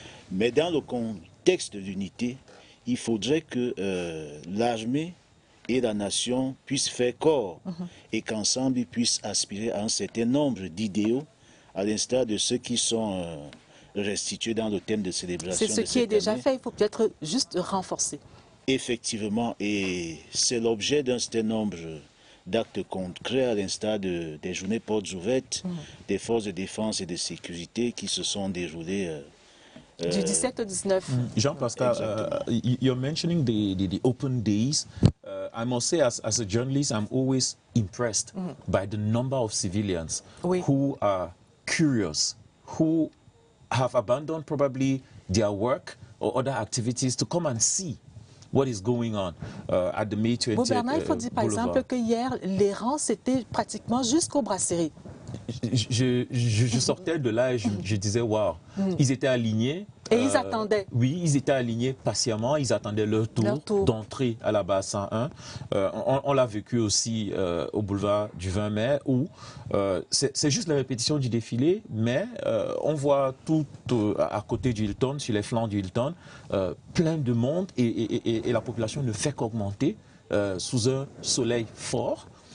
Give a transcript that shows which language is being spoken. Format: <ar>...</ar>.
<fr>Mais dans le contexte de l'unité, il faudrait que l'armée et la nation puissent faire corps et qu'ensemble ils puissent aspirer à un certain nombre d'idéaux, à l'instar de ceux qui sont restitués dans le thème de célébration. C'est ce qui est déjà fait, il faut peut-être juste renforcer. Effectivement, et c'est l'objet d'un certain nombre d'actes concrets, à l'instar des journées portes ouvertes des forces de défense et de sécurité qui se sont déroulées du 17 au 19.</fr> <en>Jean-Pascal, you're mentioning the open days. I must say, as a journalist, I'm always impressed by the number of civilians who are curious, who have abandoned probably their work or other activities to come and see what is going on at the May 20th</en> <fr>Bernard, il faut dire par exemple que hier, les rangs, c'était pratiquement jusqu'aux brasseries. Je sortais de là et je disais, waouh, ils étaient alignés. Et ils attendaient. Oui, ils étaient alignés patiemment, ils attendaient leur tour d'entrée à la base 101. On l'a vécu aussi au boulevard du 20 mai où c'est juste la répétition du défilé, mais on voit tout à côté du Hilton, sur les flancs du Hilton, plein de monde et la population ne fait qu'augmenter sous un soleil fort.</fr>